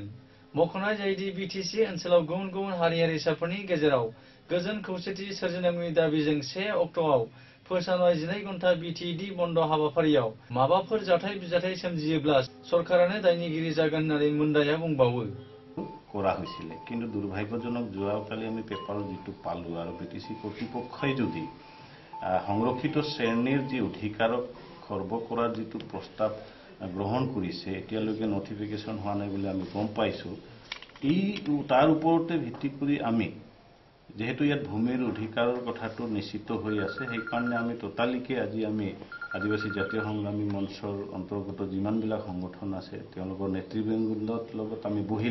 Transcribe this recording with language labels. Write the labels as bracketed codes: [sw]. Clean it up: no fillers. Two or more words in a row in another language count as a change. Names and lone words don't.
[brx] मख'नाय जायोदि BTC ओनसोलाव गुबुन हारि हारिसाफोरनि गेजेराव गोजोन खौसेथि सोरजिनांगौनि दाबिजों 1 अक्ट'आव फोसावनाय 12 घन्टा BTD बन्द हाबाफारियाव माबाफोर जाथाय-बिजाथाय सोमजियोब्ला सरकारानो दायनिगिरि जागोन होननानै मुन्डाया बुंबावो। [as] কৰা হৈছিল কিন্তু দুৰ্ভাগ্যজনক যোৱাকালি আমি পেপাৰত যেটো পালো আৰু BTC কৰ্তৃপক্ষই যদি সংৰক্ষিত শ্ৰেণীৰ যি অধিকাৰক খৰ্ব কৰাৰ যেটো প্ৰস্তাৱ গ্ৰহণ কৰিছে এতিয়ালৈকে নটিফিকেশন হোৱা নাই বুলি আমি গম পাইছো এই তাৰ ওপৰতে ভিত্তি কৰি আমি যেহেতু ইয়াত ভূমিৰ অধিকাৰৰ কথাটো নিশ্চিত হৈ আছে সেই কাৰণে আমি টোটালিকে আজি আমি আদিবাসী জাতীয় সংগ্ৰামী মঞ্চৰ অন্তৰ্গত যিমানবিলাক সংগঠন আছে তেওঁলোকৰ নেতৃবৃন্দৰ লগত আমি